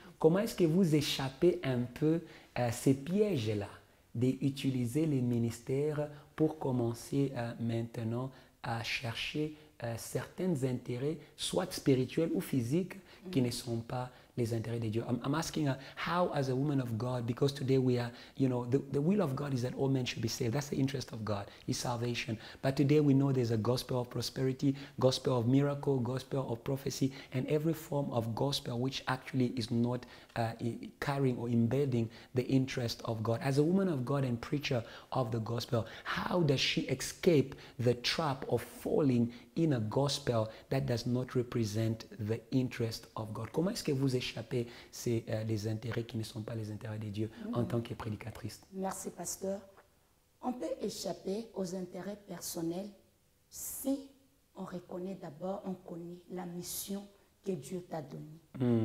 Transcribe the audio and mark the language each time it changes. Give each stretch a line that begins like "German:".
French: Comment est-ce que vous échappez un peu à ces pièges-là d'utiliser les ministères pour commencer maintenant à chercher certains intérêts, soit spirituels ou physiques, qui ne sont pas les intérêts de Dieu.
English: I'm asking her, how as a woman of God, because today we are, you know, the will of God is that all men should be saved. That's the interest of God, is salvation. But today we know there's a gospel of prosperity, gospel of miracle, gospel of prophecy, and every form of gospel which actually is not carrying or embedding the interest of God. As a woman of God and preacher of the gospel, how does she escape the trap of falling in a gospel that does not represent the interest of God?
French: Comment est-ce que vous échappez les intérêts qui ne sont pas les intérêts de Dieu en tant que prédicatrice? Merci, pasteur. On peut échapper aux intérêts personnels si on reconnaît d'abord, on connaît la mission que Dieu t'a donnée.